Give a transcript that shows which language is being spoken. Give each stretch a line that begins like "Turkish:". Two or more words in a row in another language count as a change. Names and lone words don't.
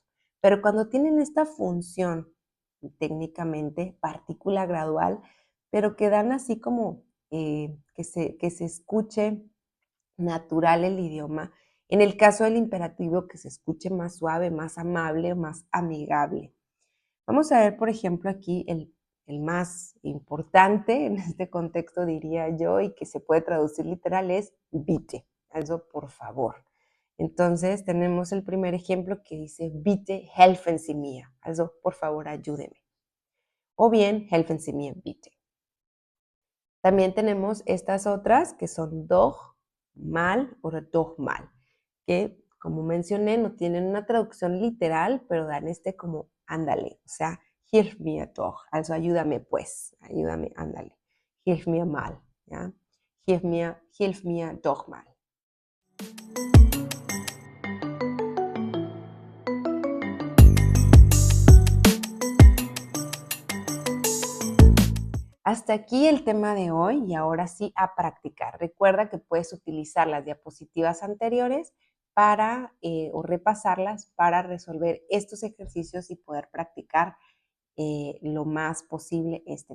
Spanish: Pero cuando tienen esta función, técnicamente, partícula gradual, pero que dan así como que se escuche natural el idioma. En el caso del imperativo, que se escuche más suave, más amable, más amigable. Vamos a ver, por ejemplo, aquí el más importante en este contexto, diría yo, y que se puede traducir literal es
German: bitte, also
Spanish: por favor. Entonces tenemos el primer ejemplo que dice
German: bitte helfen Sie mir, also
Spanish: por favor ayúdeme.
German: O bien helfen Sie mir bitte.
Spanish: También tenemos estas otras que son
German: doch, mal
Spanish: o
German: doch mal,
Spanish: que como mencioné no tienen una traducción literal, pero dan este como ándale, o sea,
German: hilf mir doch, also
Spanish: ayúdame pues, ayúdame, ándale,
German: hilf mir mal, ¿ya? Hilf mir doch mal.
Spanish: Hasta aquí el tema de hoy y ahora sí a practicar. Recuerda que puedes utilizar las diapositivas anteriores para o repasarlas para resolver estos ejercicios y poder practicar lo más posible este tema.